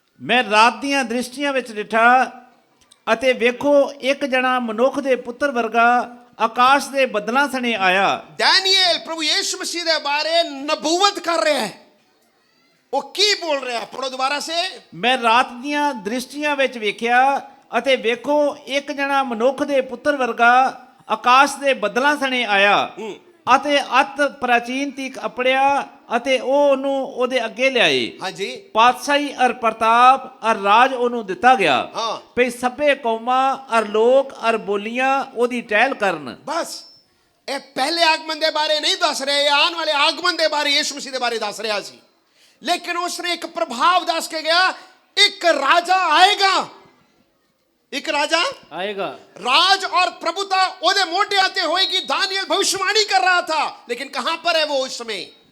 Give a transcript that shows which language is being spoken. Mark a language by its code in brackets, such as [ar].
[pa] मैं रात ਦੀਆਂ ਦ੍ਰਿਸ਼ਟੀਆਂ ਵਿੱਚ ਡਿਠਾ ਅਤੇ ਵੇਖੋ ਇੱਕ ਜਣਾ ਮਨੁੱਖ ਦੇ ਪੁੱਤਰ ਵਰਗਾ ਆਕਾਸ਼ ਦੇ ਬੱਦਲਾਂ ਸਣੇ ਆਇਆ। [hi] दानिएल प्रभु यीशु मसीह के बारे नबूवत कर रहा है। वो की बोल रहा है? पढ़ो दोबारा से। [pa] मैं ਰਾਤ ਦੀਆਂ ਦ੍ਰਿਸ਼ਟੀਆਂ ਵਿੱਚ ਵੇਖਿਆ ਅਤੇ ਵੇਖੋ ਇੱਕ ਜਣਾ ਮਨੁੱਖ ਦੇ ਪੁੱਤਰ ਵਰਗਾ ਆਕਾਸ਼ ਦੇ ਬੱਦਲਾਂ ਸਣੇ ਆਇਆ ਅਤੇ ਅਤ ਪ੍ਰਾਚੀਨ ਤੀਕ ਅਪੜਿਆ ਅਤੇ ਉਹ ਉਹਨੂੰ ਉਹਦੇ ਅੱਗੇ ਲਿਆਏ। [hi] हाँ जी, [pa] ਪਾਤਸ਼ਾਹੀ ਅਰ ਪ੍ਰਤਾਪ ਅਰ ਰਾਜ ਉਹਨੂੰ ਦਿੱਤਾ ਗਿਆ। ਹਾਂ। ਭਈ ਸਭੇ ਕੌਮਾਂ ਅਰ ਲੋਕ ਅਰ ਬੋਲੀਆਂ ਉਹਦੀ ਟਹਿਲ ਕਰਨ। [hi] बस ये पहले आगमन के बारे नहीं दस रहे, ये आने वाले आगमन के बारे यीशु मसीह के बारे दस रहा सी। लेकिन उसने एक प्रभाव दस के गया, एक राजा आएगा, एक राजा ਆਏਗਾ। राज और प्रभुता ओदे मोटे आते होएगी। दानियल भविष्यवाणी कर रहा था, लेकिन कहां पर है वो उस समय?